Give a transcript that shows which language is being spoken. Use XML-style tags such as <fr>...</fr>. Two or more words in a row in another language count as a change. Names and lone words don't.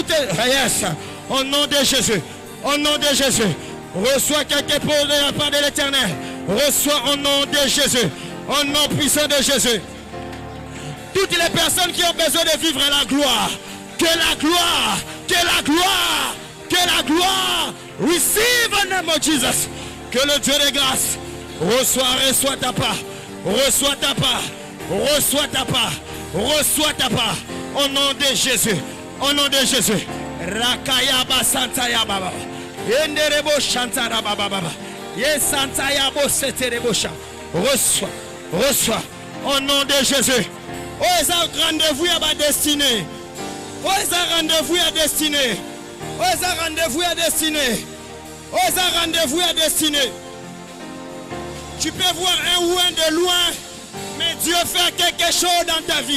<fr>Yes. Au nom de Jésus. Au nom de Jésus. Reçois quelque chose de la part de l'Éternel. Reçois au nom de Jésus. Au nom puissant de Jésus. Toutes les personnes qui ont besoin de vivre la gloire. Que la gloire. Que la gloire. Que la gloire.</fr> <en>Receive the name of Jesus.</en> <fr>Que le Dieu de grâce. Reçois ta part. Reçois ta part. Reçois ta part. Reçois ta part. Au nom de Jésus. Au nom de Jésus. Rakaya Basantaya Baba. Yenderebo Shantara Baba Baba. Yesantaya Boseterebo Sha. Reçois. Reçois. Au nom de Jésus. Oh, ils ont rendez-vous à ma destinée. Oh, ils ont rendez-vous à destinée. Oh, ils ont rendez-vous à destinée. Oh, ils ont rendez-vous à destinée. Tu peux voir un ou un de loin, mais Dieu fait quelque chose dans ta vie.</fr>